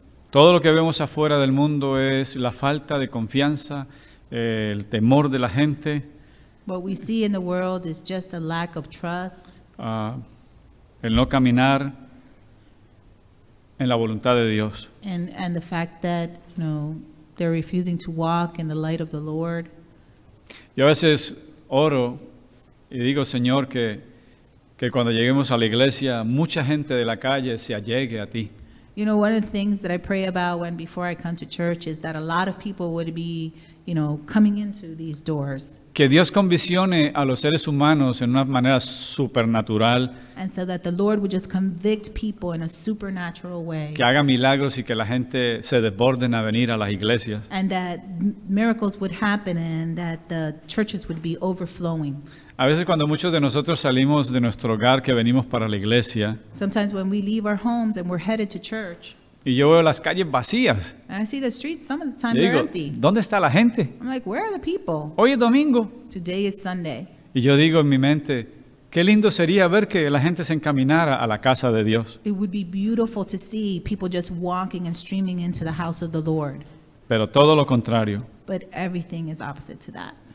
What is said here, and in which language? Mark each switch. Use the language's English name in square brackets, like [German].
[Spanish] Todo lo que vemos afuera del mundo es la falta de confianza, el temor de la gente, [English] What we see in the world is just a lack of trust, [Spanish] el no caminar en la voluntad de Dios. [English] and the fact that, they're refusing to walk in the light of the Lord. [Spanish] Yo a veces oro y digo, Señor, que cuando lleguemos a la iglesia, mucha gente de la calle se allegue a ti. [English] One of the things that I pray about before I come to church is that a lot of people would be, coming into these doors. [Spanish] Que Dios conviccione a los seres humanos en una manera supernatural, [English] And so that the Lord would just convict people in a supernatural way. [Spanish] que haga milagros y que la gente se desborden a venir a las iglesias. [English] And that miracles would happen and that the churches would be overflowing. [Spanish] A veces cuando muchos de nosotros salimos de nuestro hogar que venimos para la iglesia [English] Sometimes when we leave our homes and we're headed to church, [Spanish] y yo veo las calles vacías, [English] and I see the streets, some of the [Spanish] yo [English] time they're [Spanish] digo, [English] empty. [Spanish] ¿dónde está la gente? [English] I'm like, where are the people? [Spanish] Hoy es domingo. [English] Today is Sunday. [Spanish] Y yo digo en mi mente, qué lindo sería ver que la gente se encaminara a la casa de Dios. [English] It would be beautiful to see people just walking and streaming into the house of the Lord. [Spanish] Pero todo lo contrario. [English] But everything is opposite to that.